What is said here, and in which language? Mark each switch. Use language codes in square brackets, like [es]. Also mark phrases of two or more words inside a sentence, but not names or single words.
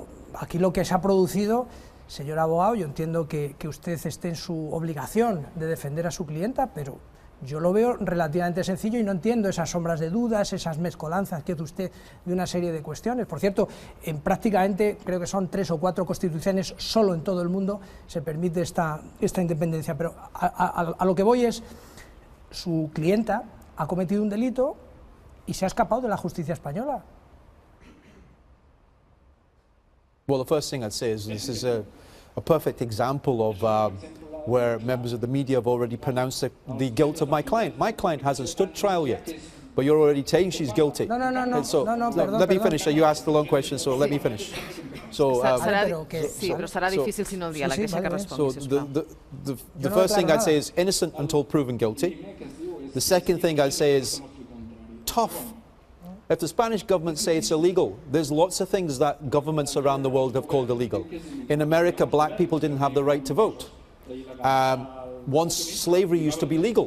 [es] Aquí lo que se ha producido, señor abogado, yo entiendo que usted esté en su obligación de defender a su clienta, pero yo lo veo relativamente sencillo y no entiendo esas sombras de dudas, esas mezcolanzas que hace usted de una serie de cuestiones. Por cierto, en prácticamente, creo que son 3 o 4 constituciones, solo en todo el mundo se permite esta independencia. Pero a lo que voy es, su clienta ha cometido un delito y se ha escapado de la justicia española. [en] Well, the first thing I'd say is this is a perfect example of where members of the media have already pronounced the guilt of my client. My client hasn't stood trial yet, but you're already saying she's guilty. No, Let me finish. You asked the long question, so let me finish. So, [ca] sí, però serà difícil si no el diàleg. Deixa que respongui, sisplau. [en] The first thing I'd say is innocent until proven guilty. The second thing I'd say is tough If the Spanish government say it's illegal, there's lots of things that governments around the world have called illegal. In America, black people didn't have the right to vote. Once slavery used to be legal.